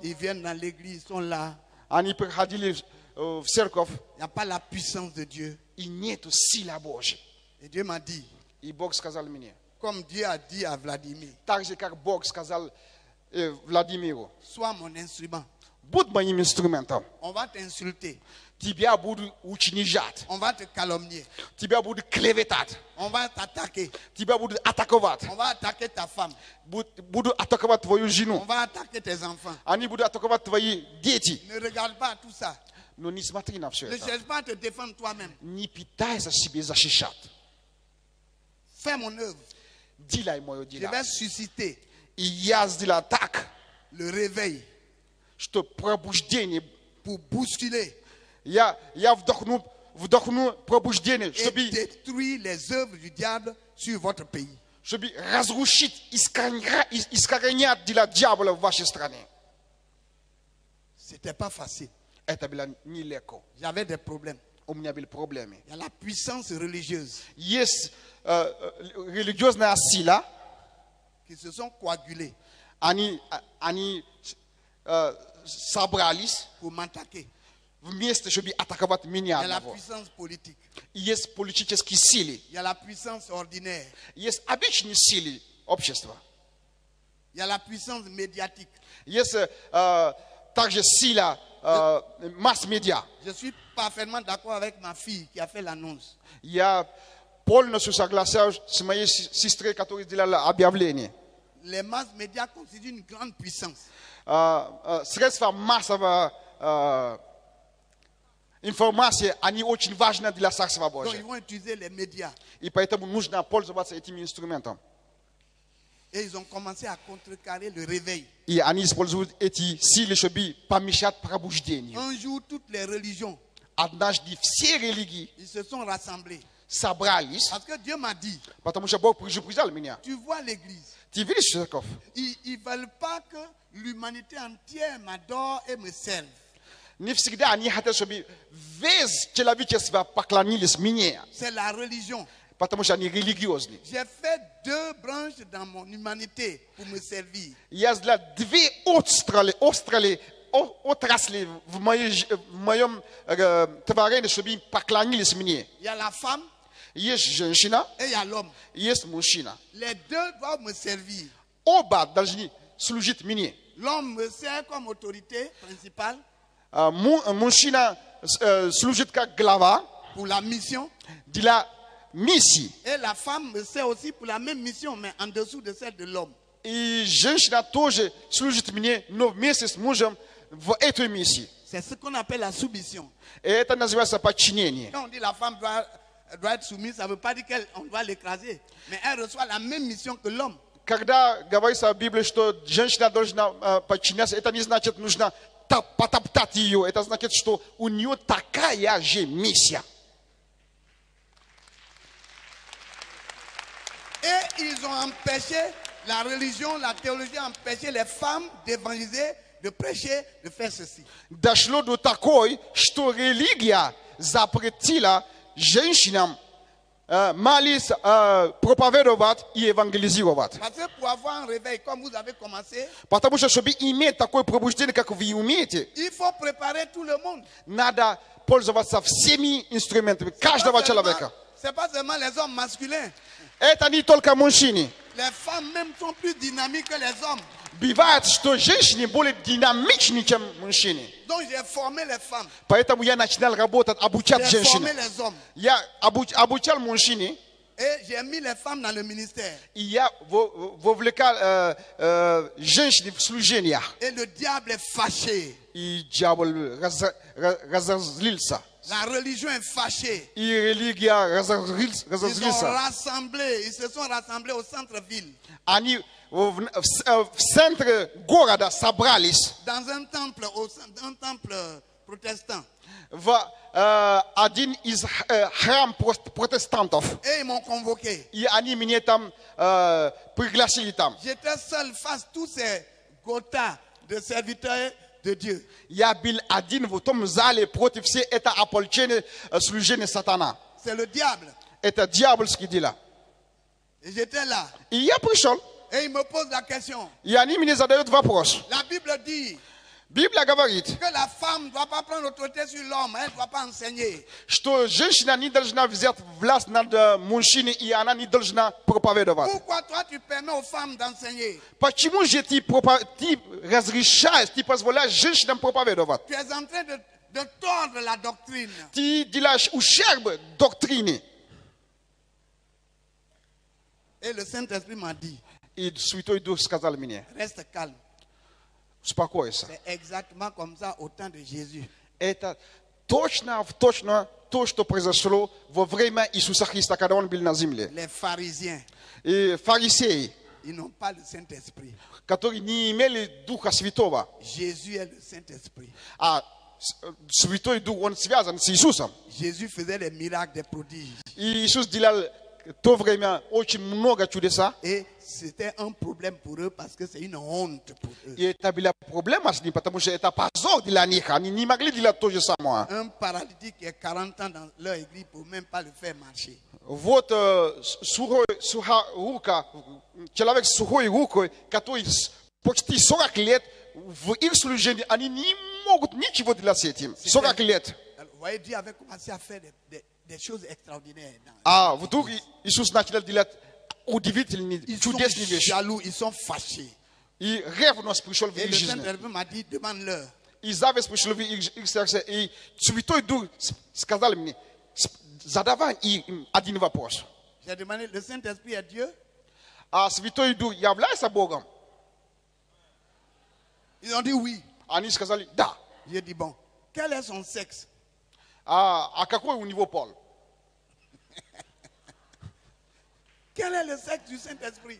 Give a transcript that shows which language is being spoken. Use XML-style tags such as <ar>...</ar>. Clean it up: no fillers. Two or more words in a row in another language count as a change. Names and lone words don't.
<fr>Ils viennent dans l'église, ils sont là.</fr> <ru>Они приходили в церковь,</ru> <fr>Il n'y a pas la puissance de Dieu.</fr> <ru>и нету силы Божьей.</ru> <fr>Et Dieu m'a dit,</fr> <ru>И Бог сказал мне,</ru> <fr>comme Dieu a dit à Vladimir,</fr> <ru>так же, как Бог сказал Владимиру,</ru> <fr>sois mon instrument.</fr> <ru>будь моим инструментом.</ru> <fr>On va t'insulter.</fr> <ru>Тебя будут уничижать,</ru> <fr>On va te calomnier.</fr> <ru>тебя будут клеветать,</ru> <fr>On va t'attaquer.</fr> <ru>тебя будут атаковать,</ru> <fr>On va attaquer ta femme.</fr> <ru>будут атаковать твою</ru> <fr>On</fr> <ru>жену,</ru> <fr>va attaquer tes enfants.</fr> <ru>они будут атаковать твои дети.</ru> <fr>Ne regarde pas tout ça.</fr> <ru>Но не смотри на все</ru> <fr>Ne</fr> <ru>это.</ru> <fr>cherche pas à te défendre toi-même.</fr> <ru>Не пытайся себя защищать.</ru> <fr>Fais mon œuvre.</fr> <ru>Делай мое</ru> <fr>Je</fr> <ru>дело.</ru> <fr>vais susciter</fr> <ru>И я сделаю так,</ru> <fr>le réveil</fr> <ru>что пробуждение,</ru> <fr>pour bousculer</fr> <ru>я вдохну пробуждение,</ru> <fr>et</fr> <ru>чтобы</ru> <fr>détruire les œuvres du diable sur votre pays.</fr> <ru>разрушить, искоренять дела дьявола в вашей стране.</ru> <fr>C'était pas facile.</fr> <ru>Это было нелегко.</ru> <fr>J'avais des problèmes.</fr> <ru>У меня были проблемы.</ru> <fr>Il y a la puissance religieuse</fr> <ru>Есть религиозная сила,</ru> <fr>qui se sont coagulées</fr> <ru>они собрались,</ru> <fr>pour m'attaquer.</fr> <ru>вместе, чтобы атаковать</ru> <fr>Il</fr> <ru>меня</ru> <fr>y a la</fr> <ru>одного.</ru> <fr>puissance politique.</fr> <ru>Есть политические силы,</ru> <fr>Il y a la puissance ordinaire.</fr> <ru>есть обычные силы общества,</ru> <fr>Il y a la puissance médiatique.</fr> <ru>есть также сила масс-медиа.</ru> <fr>Je suis parfaitement d'accord avec ma fille qui a fait l'annonce.</fr> <ru>Я полностью согласен с моей сестрой, которая сделала объявление.</ru> <fr>Les masses médias constituent une grande puissance.</fr> <ru>Средства массовой информации, они очень важны для Царства</ru> <fr>Donc ils</fr> <ru>Божьего.</ru> <fr>vont utiliser les médias.</fr> <ru>И поэтому нужно пользоваться этим инструментом.</ru> <fr>Et ils ont commencé à contrecarrer le réveil.</fr> <ru>И они используют эти силы, чтобы помешать пробуждению.</ru> <fr>Un jour, toutes les religions,</fr> <ru>Однажды все религии</ru> <fr>ils se sont rassemblés.</fr> <ru>собрались,</ru> <fr>Parce que Dieu m'a dit,</fr> <ru>потому что Бог предупреждал меня.</ru> <fr>tu vois l'église,</fr> <ru>Ты видишь церковь?</ru> <fr>ils ne veulent pas que l'humanité entière m'adore et me serve.</fr> <ru>Не всегда они хотят, чтобы весь человечество поклонились мне,</ru> <fr>C'est la religion.</fr> <ru>потому что они религиозны.</ru> <fr>J'ai fait 2 branches dans mon humanité pour me servir.</fr> <ru>Я сделал две отрасли в моем творении, чтобы поклонились мне.</ru> <fr>Il y a la femme</fr> <ru>Есть женщина,</ru> <fr>et il y a l'homme.</fr> <ru>есть мужчина.</ru> <fr>Les deux doivent me servir.</fr> <ru>Оба должны служить мне.</ru> <fr>L'homme me sert comme autorité principale</fr> <ru>Мужчина служит как глава</ru> <fr>pour la mission.</fr> <ru>для миссии.</ru> <fr>Et la femme me sert aussi pour la même mission, mais en dessous de celle de l'homme.</fr> <ru>И женщина тоже служит мне, но вместе с мужем в этой миссии.</ru> <fr>C'est ce qu'on appelle la soumission.</fr> <ru>И это называется подчинение.</ru> <fr>Quand on dit la femme doit être soumise, ça ne veut pas dire qu'on doit l'écraser. Mais elle reçoit la même mission que l'homme.</fr> <ru>Когда говорится в Библии, что женщина должна подчиняться, это не значит, нужно потоптать ее. Это значит, что у нее такая же миссия.</ru> <fr>Et ils ont empêché, la religion, la théologie a empêché les femmes d'évangéliser, de prêcher, de faire ceci.</fr> <ru>Дошло до такой, что религия запретила женщинам молиться, проповедовать и евангелизировать.</ru> <fr>Parce que pour avoir un réveil comme vous avez commencé,</fr> <ru>Потому что, чтобы иметь такое пробуждение, как вы умеете,</ru> <fr>il faut préparer tout le monde.</fr> <ru>надо пользоваться всеми инструментами каждого человека.</ru> <fr>C'est pas seulement les hommes masculins.</fr> <ru>Это не только мужчины.</ru> <fr>Les femmes même sont plus dynamiques que les hommes.</fr> <ru>Бывает, что женщины более динамичны, чем мужчины.</ru> <fr>Donc j'ai formé les femmes.</fr> <ru>Поэтому я начинал работать, обучать</ru> <fr>J'ai formé</fr> <ru>женщин.</ru> <fr>les hommes.</fr> <ru>Я обучал мужчин,</ru> <fr>Et j'ai mis les femmes dans le ministère.</fr> <ru>и я вовлекал женщин в служение.</ru> <fr>Et le diable est fâché.</fr> <ru>И дьявол разозлился.</ru> <fr>La religion est fâchée.</fr> <ru>И религия</ru> <fr>Ils se sont rassemblés au centre-ville.</fr> <ru>Они в центре города собрались</ru> <fr>Dans un temple protestant.</fr> <ru>в один из храм протестантов.</ru> <fr>Et ils m'ont convoqué.</fr> <ru>И они меня там пригласили там.</ru> <fr>J'étais seul face à tous ces gotas de serviteurs de Dieu.</fr> <ru>Я был один в том зале против всей это ополчения служения сатана.</ru> <fr>C'est le diable.</fr> <ru>Это дьявольские дела.</ru> <fr>Et j'étais là.</fr> <ru>И я пришел,</ru> <fr>Et il me pose la question.</fr> <ru>и они мне задают вопрос.</ru> <fr>La Bible dit</fr> <ru>Библия говорит,</ru> <fr>que la femme ne doit pas prendre l'autorité sur l'homme. Elle ne doit pas enseigner.</fr> <ru>что женщина не должна взять власть над мужчиной, и она не должна проповедовать.</ru> <fr>Pourquoi toi tu permets aux femmes d'enseigner?</fr> <ru>Почему же ты разрешаешь, ты позволяешь женщинам проповедовать?</ru> <fr>Tu es en train de tordre la doctrine.</fr> <ru>Ты делаешь ущерб доктрине.</ru> <fr>Et le Saint-Esprit m'a dit,</fr> <ru>И Святой Дух сказал мне,</ru> <fr>reste calme.</fr> <ru>успокойся.</ru> <fr>C'est exactement comme ça au temps de Jésus.</fr> <ru>Это точно то, что произошло во время Иисуса Христа, когда Он был на земле.</ru> <fr>Les pharisiens,</fr> <ru>И фарисеи,</ru> <fr>ils n'ont pas le Saint-Esprit.</fr> <ru>которые не имели Духа Святого,</ru> <fr>Jésus est le Saint-Esprit.</fr> <ru>а Святой Дух, Он связан с Иисусом.</ru> <fr>Jésus faisait des miracles, des prodiges.</fr> <ru>И Иисус делал в то время очень много чудеса.</ru> <fr>Et c'était un problème pour eux parce que c'est une honte pour eux.</fr> <ru>И это была проблема с ним, потому что это позор для них. Они не могли делать то же самое.</ru> <fr>Un paralytique qui a 40 ans dans leur église ne peut même pas le faire marcher.</fr> <ru>Вот сухая рука, человек с сухой рукой, который почти 40 лет в их служении, они не могут ничего делать с этим. 40 лет.</ru> <fr>Vous voyez, Dieu avait commencé à faire des choses extraordinaires.</fr> <ru>А вдруг Иисус начал делать удивительные,</ru> <fr>Ils sont</fr> <ru>чудесные вещи.</ru> <fr>jaloux, ils sont fâchés.</fr> <ru>И ревность пришел в</ru> <fr>Et</fr> <ru>их</ru> <fr>le</fr> <ru>жизнь.</ru> <fr>Saint-Esprit m'a dit, demande-leur.</fr> <ru>И зависть пришла в их сердце. И Святой Дух сказал мне, задавай им один вопрос.</ru> <fr>J'ai demandé, le Saint-Esprit est Dieu?</fr> <ru>А Святой Дух является Богом?</ru> <fr>Ils ont dit oui.</fr> <ru>Они сказали, да.</ru> <fr>J'ai dit, bon, quel est son sexe?</fr> <ru>А какой у него пол?</ru> <fr>Quel est le sexe du Saint-Esprit?</fr>